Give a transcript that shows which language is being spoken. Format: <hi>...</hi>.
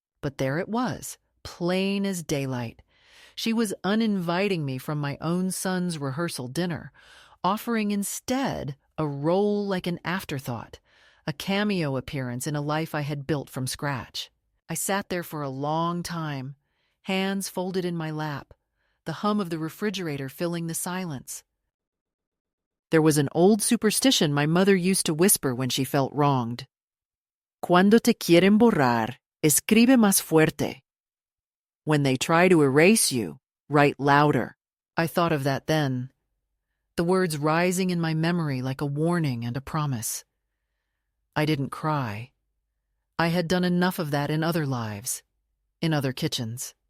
<en>But there it was, plain as daylight. She was uninviting me from my own son's rehearsal dinner, offering instead a role like an afterthought, a cameo appearance in a life I had built from scratch. I sat there for a long time, hands folded in my lap, the hum of the refrigerator filling the silence. There was an old superstition my mother used to whisper when she felt wronged.</en> <es>Cuando te quieren borrar, escribe más fuerte.</es> <en>When they try to erase you, write louder. I thought of that then, the words rising in my memory like a warning and a promise. I didn't cry. I had done enough of that in other lives, in other kitchens.</en>